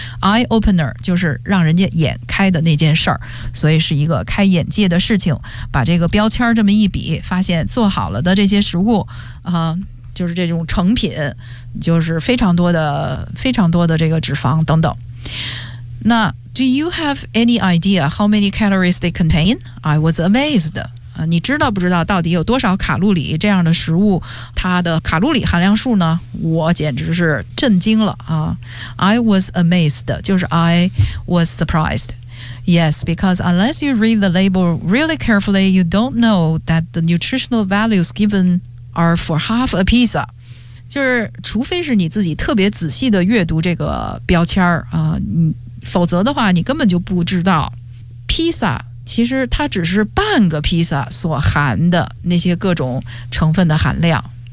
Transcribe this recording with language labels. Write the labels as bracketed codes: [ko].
[zh] eye-opener 就是让人家眼开的那件事儿，所以是一个开眼界的事情。把这个标签这么一比，发现做好了的这些食物啊。就是这种成品，就是非常多的这个脂肪等等。 [en] 那 Do you have any idea how many calories they contain? I was amazed. [zh] 你知道不知道到底有多少卡路里这样的食物它的卡路里含量数呢？我简直是震惊了啊。 [en] I was amazed. 就是 I was surprised. Yes, because unless you read the label really carefully, you don't know that the nutritional values given are for half a pizza. [zh] 就是除非是你自己特别仔细的阅读这个标签儿啊、否则的话你根本就不知道 pizza 其实它只是半个 pizza 所含的那些各种成分的含量。